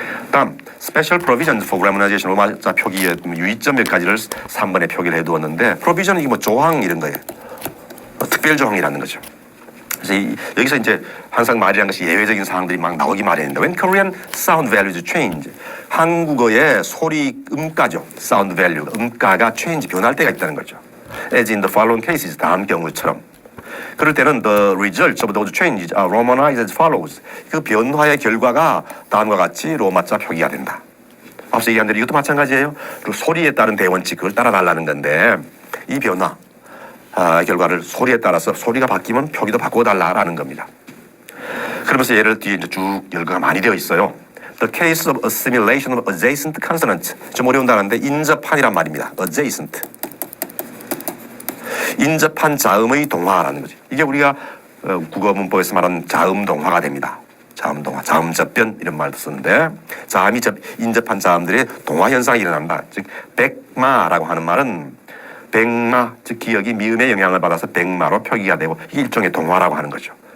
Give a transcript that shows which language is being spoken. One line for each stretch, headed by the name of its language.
Korean: 다음
English: Special Provisions for Grammarization
Korean: 로마자 표기의 유의점 몇 가지를 3번에 표기를 해두었는데 Provision 이게 뭐 조항 이런 거예요. 특별 조항이라는 거죠. 그래서 여기서 이제 항상 말이라는 것이 예외적인 사항들이 막 나오기 마련인데
English: when Korean sound values change
Korean: 한국어의 소리 음가죠. sound value 음가가 change 변할 때가 있다는 거죠.
English: as in the following cases
Korean: 다음 경우처럼 그럴 때는
English: the results of those changes are romanized as follows
Korean: 그 변화의 결과가 다음과 같이 로마자 표기가 된다. 앞서 얘기한 대로 이것도 마찬가지예요. 그 소리에 따른 대원칙 그걸 따라달라는 건데 이 변화 결과를 소리에 따라서 소리가 바뀌면 표기도 바꿔달라라는 겁니다. 그러면서 예를 뒤에 이제 쭉 열거가 많이 되어 있어요.
English: The case of assimilation of adjacent consonants
Korean: 좀 어려운 단어인데 인접한이란 말입니다. adjacent 인접한 자음의 동화라는 거죠. 이게 우리가 국어 문법에서 말하는 자음 동화가 됩니다. 자음 동화, 자음 접변 이런 말도 쓰는데 자음이 인접한 자음들의 동화 현상이 일어난다. 즉 백마라고 하는 말은 백마, 즉 기억이 미음의 영향을 받아서 백마로 표기가 되고 이게 일종의 동화라고 하는 거죠.